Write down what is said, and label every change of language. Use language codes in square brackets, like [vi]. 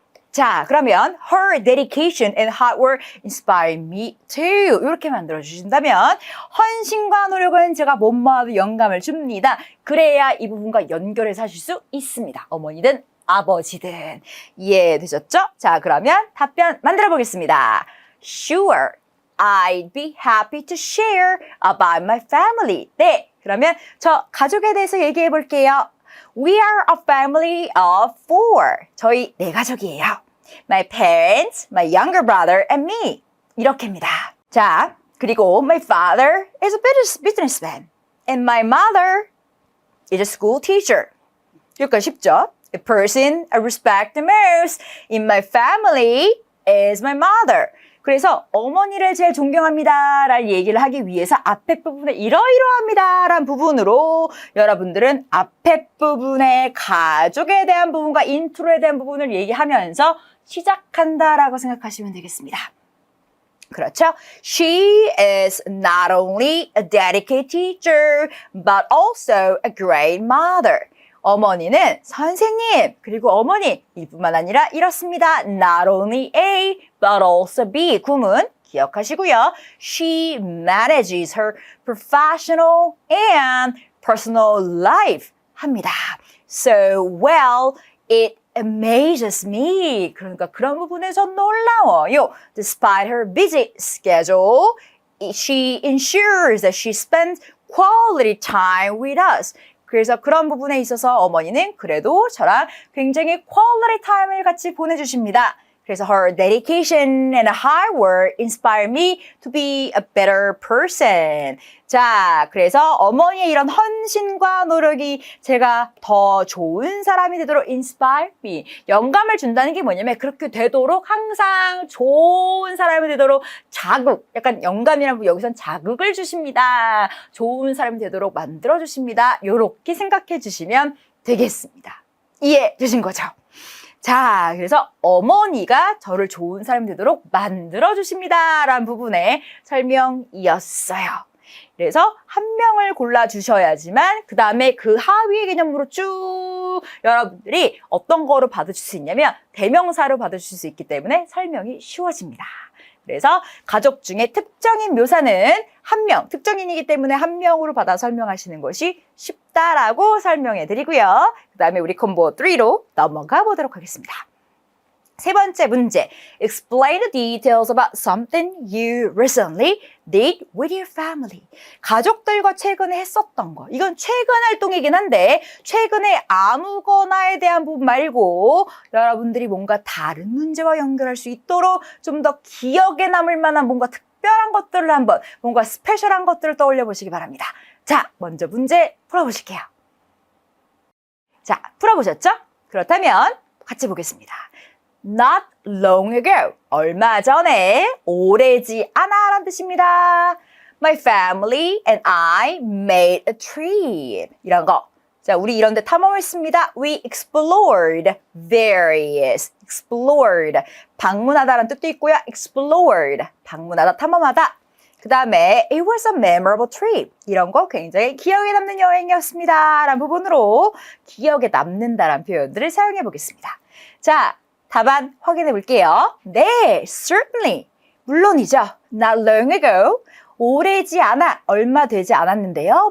[en] 자, 그러면 her dedication and hard work inspire me too. [ko] 이렇게 만들어주신다면 헌신과 노력은 제가 뭐뭐하도 영감을 줍니다. 그래야 이 부분과 연결해서 하실 수 있습니다. 어머니든 아버지든. 이해되셨죠? 자, 그러면 답변 만들어 보겠습니다. [en] Sure, I'd be happy to share about my family. [ko] 네, 그러면 저 가족에 대해서 얘기해 볼게요. [en] We are a family of 4. 저희 4가족이에요. My parents, my younger brother, and me. [ko] 이렇게입니다. [en] 자, 그리고 my father is a businessman. And my mother is a school teacher. [ko] 여기까지 쉽죠? [en] The person I respect the most in my family is my mother. [ko] 그래서 어머니를 제일 존경합니다 라는 얘기를 하기 위해서 앞에 부분에 이러이러합니다 라는 부분으로 여러분들은 앞에 부분에 가족에 대한 부분과 인트로에 대한 부분을 얘기하면서 시작한다라고 생각하시면 되겠습니다. 그렇죠? [en] She is not only a dedicated teacher but also a great mother. [ko] 어머니는 선생님, 그리고 어머니 이뿐만 아니라 이렇습니다. [en] Not only A, but also B. 구문 기억하시고요. She manages her professional and personal life 합니다. So well, it amazes me. [ko] 그러니까 그런 부분에서 놀라워요. [en] Despite her busy schedule, she ensures that she spends quality time with us. [ko] 그래서 그런 부분에 있어서 어머니는 그래도 저랑 굉장히 퀄리티 타임을 같이 보내주십니다. [en] 그래서 her dedication and hard work inspire me to be a better person. [ko] 자, 그래서 어머니의 이런 헌신과 노력이 제가 더 좋은 사람이 되도록 inspire me. 영감을 준다는 게 뭐냐면 그렇게 되도록 항상 좋은 사람이 되도록 자극, 약간 영감이라는 여기선 자극을 주십니다. 좋은 사람이 되도록 만들어주십니다. 이렇게 생각해 주시면 되겠습니다. 이해 되신 거죠? 자, 그래서 어머니가 저를 좋은 사람이 되도록 만들어주십니다. 라는 부분의 설명이었어요. 그래서 한 명을 골라주셔야지만 그 다음에 그 하위의 개념으로 쭉 여러분들이 어떤 거로 받으실 수 있냐면 대명사로 받으실 수 있기 때문에 설명이 쉬워집니다. 그래서 가족 중에 특정인 묘사는 한 명, 특정인이기 때문에 한 명으로 받아 설명하시는 것이 쉽다라고 설명해 드리고요. 그 다음에 우리 콤보 3로 넘어가 보도록 하겠습니다. 세 번째 문제. [en] Explain the details about something you recently did with your family. [ko] 가족들과 최근에 했었던 거. 이건 최근 활동이긴 한데 최근에 아무거나에 대한 부분 말고 여러분들이 뭔가 다른 문제와 연결할 수 있도록 좀 더 기억에 남을 만한 뭔가 특별한 것들을 한번 뭔가 스페셜한 것들을 떠올려 보시기 바랍니다. 자, 먼저 문제 풀어보실게요. 자, 풀어보셨죠? 그렇다면 같이 보겠습니다. [en] Not long ago. [ko] 얼마 전에, 오래지 않아 라는 뜻입니다. [en] My family and I made a trip. [ko] 이런 거. 자, 우리 이런 데 탐험했습니다. [en] We explored various. [ko] explored. 방문하다라는 뜻도 있고요. explored. 방문하다, 탐험하다. [en] 그 다음에 it was a memorable trip. [ko] 이런 거 굉장히 기억에 남는 여행이었습니다. 라는 부분으로 기억에 남는다라는 표현들을 사용해 보겠습니다. 자, 답안 확인해 볼게요. 네, certainly. 물론이죠. [en] Not long ago. [ko] 오래지 않아, 얼마 되지 않았는데요.